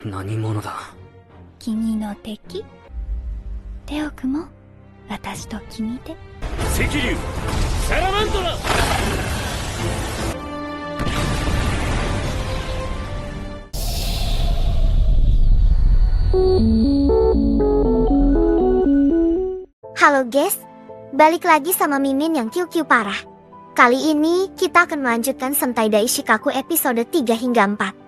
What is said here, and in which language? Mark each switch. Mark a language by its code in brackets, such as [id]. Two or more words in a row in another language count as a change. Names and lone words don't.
[ja] 何者だ。君の敵。テオクも私と君で。赤竜サラマンドラ。 [id] Halo guys, balik lagi sama Mimin yang QQ parah. Kali ini kita akan melanjutkan Sentai Daishikaku episode 3 hingga 4.